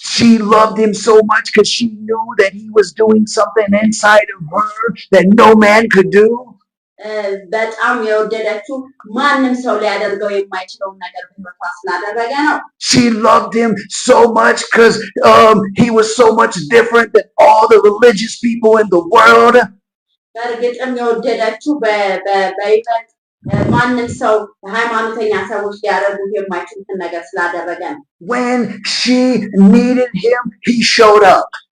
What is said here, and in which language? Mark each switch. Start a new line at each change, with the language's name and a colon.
English: She loved him so much because she knew that he was doing something inside of her that no man could do.
Amharic: በጣም የወደደችው ማንም ሰው ሊያደርገው የማይችለውን ነገር በህይወቷ ስላደረገ ነው።
English: She loved him so much because he was so much different than all the religious people in the world.
Amharic: በእርግጥም የወደደችው በይበልጥ ማንም ሰው ሃይማኖተኛ ሰዎች ሊያደርጉ የማይችሉትን ነገር ስላደረገ ነው።
English: When she needed him, he showed up.